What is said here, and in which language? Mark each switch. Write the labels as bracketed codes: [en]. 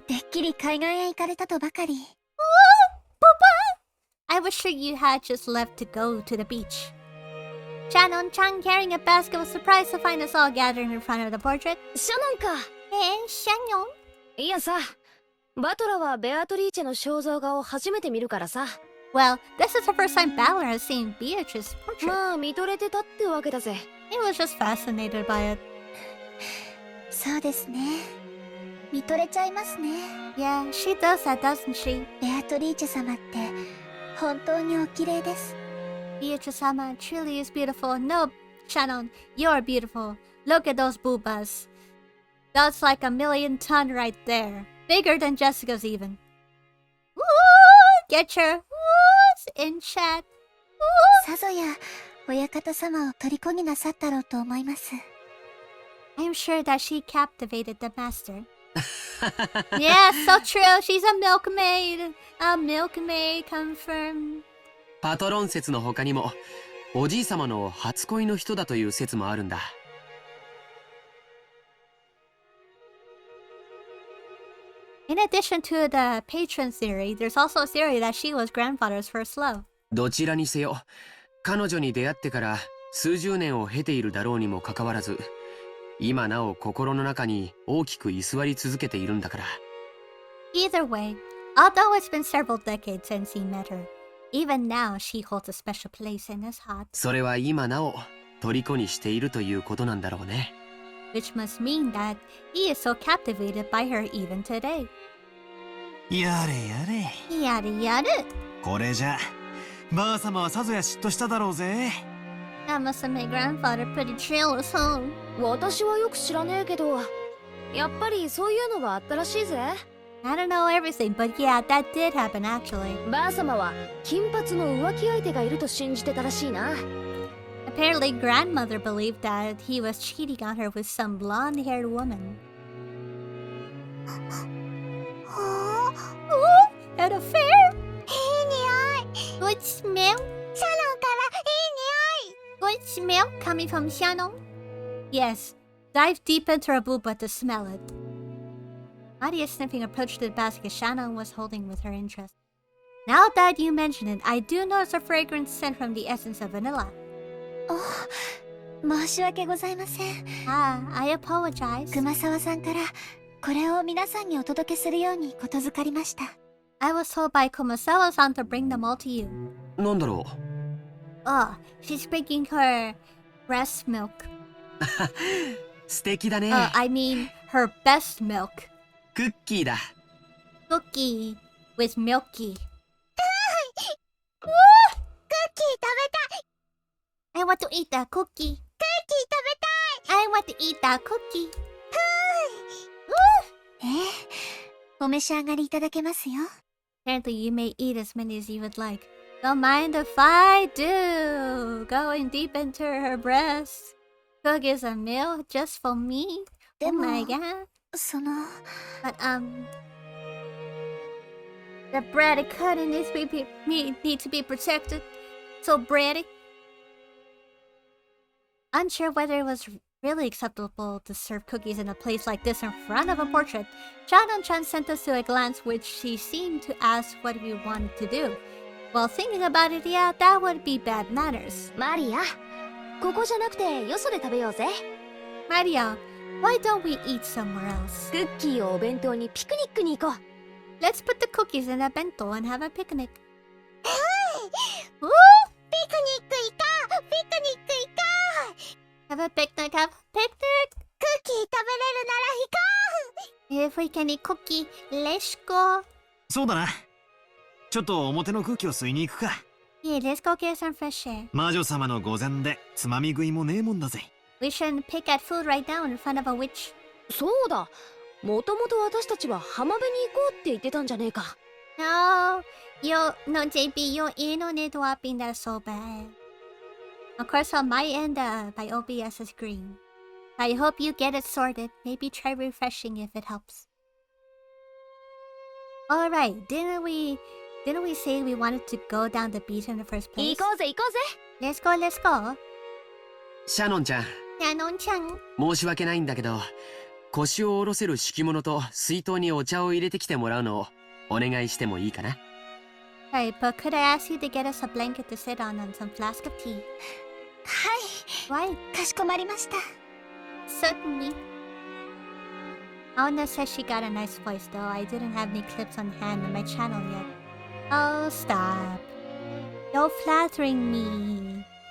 [ja] てっきり海岸へ行かれたとばかり [en] I was sure you had just left to go to the beach. Shannon-chan carrying a basket was surprised to find us all gathered in front of the portrait. [ja] シャノンか。シャノンいやさ、バトラはベアトリーチェの肖像画を初めて見るからさ。 [en] Well, this is the first time Ballard has seen Beatrice's portrait. [ja] まあ見とれてたってわけだぜ。 [en] He was just fascinated by it. [ja] そうですね見とれちゃいますね [en] Yeah, she does that, doesn't she? [ja] ベアトリーチェ様って本当にお綺麗です [en] Beatrice-sama truly is beautiful. No, Shannon, you're beautiful. Look at those boobas. That's like 1,000,000 ton right there. Bigger than Jessica's even. Woo! Get your in chat. [ja] さぞや親方様を虜になさったろうと思います。 [en] I'm sure that she captivated the master. Yeah, so true. She's a milkmaid. A milkmaid confirmed. [ja] パトロン説の他にもおじい様の初恋の人だという説もあるんだ。 [en] In addition to the patron theory, there's also a theory that she was grandfather's first love. [ja] どちらにせよ彼女に出会ってから数十年を経ているだろうにもかかわらず今なお心の中に大きく居座り続けているんだから。 [en] Either way, although it's been several decades since he met her, even now she holds a special place in his heart. [ja] それは今なお虜にしているということなんだろうね。 [en] Which must mean that he is so captivated by her even today. [ja] やれやれ。やるやる。これじゃばあ様はさぞや嫉妬しただろうぜ。 [en] That must have made grandfather pretty jealous, huh? [ja] 私はよく知らねえけど、やっぱりそういうのはあったらしいぜ。 [en] I don't know everything, but yeah, that did happen actually. [ja] ばあ様は金髪の浮気相手がいると信じてたらしいな。 [en] Apparently, grandmother believed that he was cheating on her with some blonde-haired woman. は At a fair? [ja] あ、いい匂い。 [en] Good smell? [ja] シャノンからいい匂い。 [en] Good smell coming from Shannon? Yes. Dive deep into her booba to smell it. Maria's sniffing approached the basket Shannon was holding with her interest. Now that you mention it, I do notice a fragrance scent from the essence of vanilla. [ja] 申し訳ございません。 [en] Ah, I apologize. [ja] 熊沢さんからこれを皆さんにお届けするようにことづかりました。 [en] I was told by Kumasawa-san to bring them all to you. [ja] なんだろ [en] Oh, she's bringing her breast milk. [ja] う。素敵だね。 [en] I mean her best milk. [ja] クッキーだ。 [en] Cookie with milky. [ja] クッキー食べたい。 [en] I want to eat that cookie. [ja] クッキー食べたい。 [en] I want to eat that cookie. [ja] お召し上がりいただけますよ。 [en] Apparently, you may eat as many as you would like. Don't mind if I do. Going deep into her breast. Cookies and milk just for me. Oh [ja] でも [en] my god. [ja] その [en] But the breaded cutting need to be protected. So bready. Unsure whether it was really acceptable to serve cookies in a place like this in front of a portrait, Shannon-chan sent us to a glance which she seemed to ask what we wanted to do. Well, thinking about it, yeah, that would be bad manners. [ja] マリア、ここじゃなくてよそで食べようぜ。 [en] Mario, why don't we eat somewhere else? [ja] クッキーをお弁当にピクニックに行こう。 [en] Let's put the cookies in a bento and have a picnic. Woo! [ja] ピクニック行こう。ピクニック行こう。 [en] Have a picnic, have a picnic! [ja] クッキー食べれるなら行こ [en] If we can eat cookie, let's go. [ja] そうだな。ちょっと表の空気を吸いに行くか。 [en] Yeah, let's go get some fresh air. [ja] 魔女様の御前でつまみ食いもねえもんだぜ。 [en] We shouldn't pick at food right now in front of a witch. [ja] そうだ。もともと私たちは浜辺に行こうって言ってたんじゃねえか。 [en] No, no, JB, your internet dropping that so bad. Of course, on my end, my OBS is green. I hope you get it sorted. Maybe try refreshing if it helps. Alright, didn't we say we wanted to go down the beach in the first [ja] 行 [en] place? [ja] こうぜ行こうぜ。 [en] Let's go, let's go. [ja] シャノンちゃん、 [en] Shannon-chan. [ja] 申し訳ないんだけど腰を下ろせる敷物と水筒にお茶を入れてきてもらうのをお願いしてもいいかな。 [en] Right, but could I ask you to get us a blanket to sit on and some flask of tea? [ja] う。はい。 [en] Why? [ja] かしこまりました。 [en] Certainly. Aona says she got a nice voice, though I didn't have any clips on hand on my channel yet. Oh, stop. You're flattering me.